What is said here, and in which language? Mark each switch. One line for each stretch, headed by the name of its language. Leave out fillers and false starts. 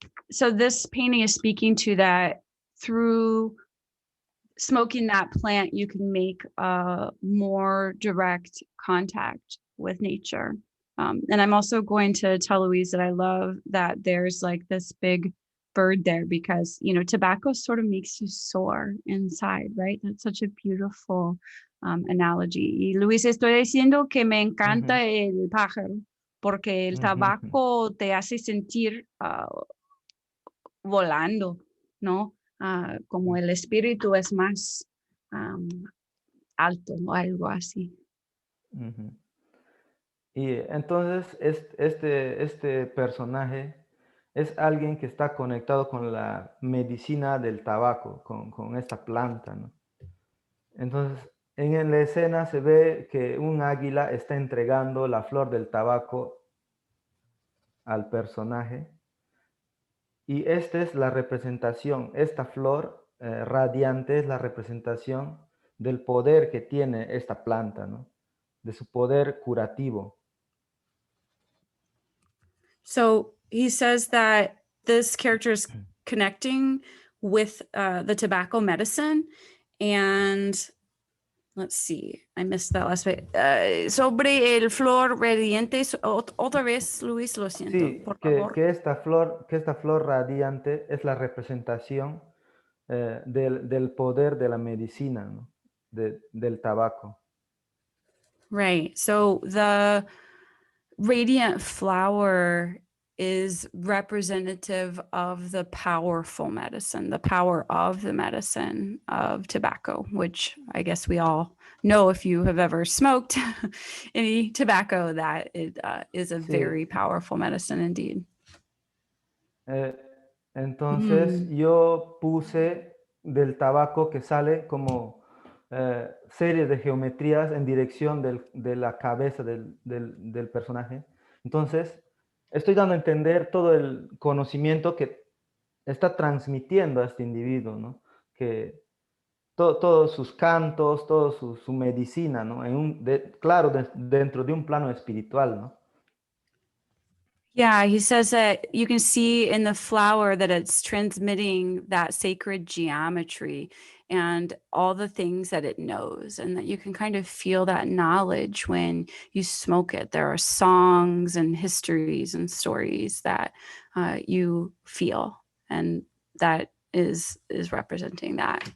English: So this painting is speaking to that through smoking that plant, you can make a more direct contact with nature. And I'm also going to tell Louise that I love that there's like this big bird there because, you know, tobacco sort of makes you sore inside, right? That's such a beautiful analogy.
Spanish: Y Luis, estoy diciendo que me encanta el pájaro porque el tabaco te hace sentir volando, ¿no? Como el espíritu es más alto o algo así. Y entonces este personaje es alguien que está conectado con la medicina del tabaco, con esta planta, ¿no? Entonces, en la escena se ve que un águila está entregando la flor del tabaco al personaje. Y esta es la representación, esta flor radiante es la representación del poder que tiene esta planta, ¿no? De su poder curativo.
English: So he says that this character is connecting with the tobacco medicine and let's see, I missed that last bit.
Spanish: Sobre el flor radiante, otra vez, Luis, lo siento, Sí, por favor. que esta flor radiante es la representación del poder de la medicina, ¿no? Del tabaco.
English: Right. So the radiant flower is representative of the powerful medicine, the power of the medicine of tobacco, which I guess we all know if you have ever smoked any tobacco, that it is a very powerful medicine indeed.
Spanish: Entonces yo puse del tabaco que sale como series de geometrías en dirección de la cabeza del personaje. Entonces estoy dando a entender todo el conocimiento que está transmitiendo a este individuo, ¿no? Que todos sus cantos, toda su medicina, ¿no? Claro, dentro de un plano espiritual, ¿no?
English: Yeah, he says that you can see in the flower that it's transmitting that sacred geometry and all the things that it knows, and that you can kind of feel that knowledge when you smoke it. There are songs and histories and stories that you feel, and that is representing that.